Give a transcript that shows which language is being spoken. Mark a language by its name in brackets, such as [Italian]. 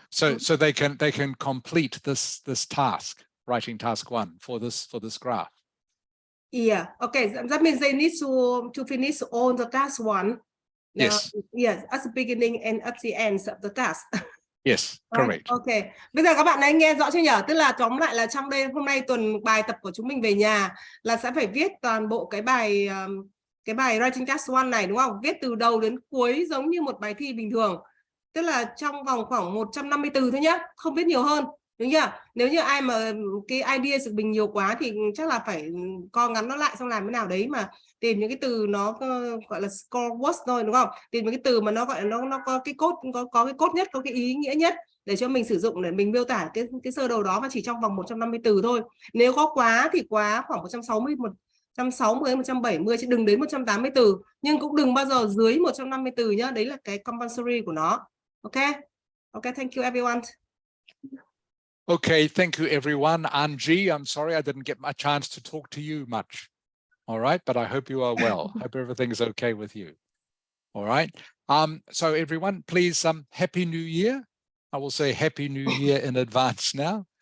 [English] So they can complete this task, writing task 1 for this graph. Yeah. Okay. That means they need to finish all the task 1. Yes. Yes. At the beginning and at the end of the task. Yes. Right. Correct. Okay. [Vietnamese] Bây giờ các bạn ấy nghe rõ chưa nhỉ? Tức là tóm lại là trong đây hôm nay tuần bài tập của chúng mình về nhà là sẽ phải viết toàn bộ cái bài writing task 1 này, đúng không? Viết từ đầu đến cuối giống như một bài thi bình thường. Tức là trong vòng khoảng 150 từ thôi nhá, không viết nhiều hơn. Đúng chưa? Nếu như ai mà cái idea sự bình nhiều quá thì chắc là phải co ngắn nó lại xong làm thế nào đấy mà tìm những cái từ nó gọi là score words thôi, đúng không? Tìm những cái từ mà nó gọi là nó có cái cốt, có cái cốt nhất, có cái ý nghĩa nhất để cho mình sử dụng để mình miêu tả cái sơ đồ đó, mà chỉ trong vòng 150 từ thôi. Nếu có quá thì quá khoảng 160, 170, chứ đừng đến 180 từ, nhưng cũng đừng bao giờ dưới 150 từ nhá. Đấy là cái compulsory của nó. [English] Okay. Okay, thank you everyone. Okay, thank you everyone. Angie, I'm sorry I didn't get a chance to talk to you much. All right, but I hope you are well. Hope everything's okay with you. All right. So everyone, please, Happy New Year. I will say Happy New Year in advance now.